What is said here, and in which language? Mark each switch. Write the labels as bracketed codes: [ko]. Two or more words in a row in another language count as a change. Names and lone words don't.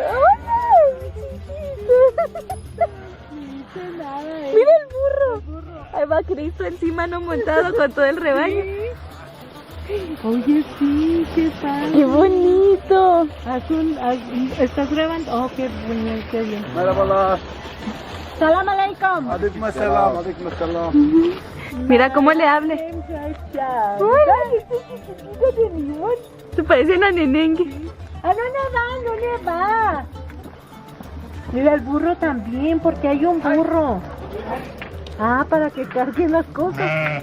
[es] ¡Hola! ¡Chiquitos! ¡Mira el burro! Ahí va Cristo encima, no montado con todo el rebaño. Oye, sí, ¿qué tal? ¡Qué bonito! ¿Estás grabando? Oh, qué bonito, qué bien. [tr] Merhabalar. [ar] سلام عليكم. [tr] Aleykümselam. [es] Mira cómo le hable. ¡Hola! ¡Este chiquitito de limón! Se parecen a Nenengue. Ah, no le va. Mira el burro también, porque hay un burro. Ah, para que carguen las cosas.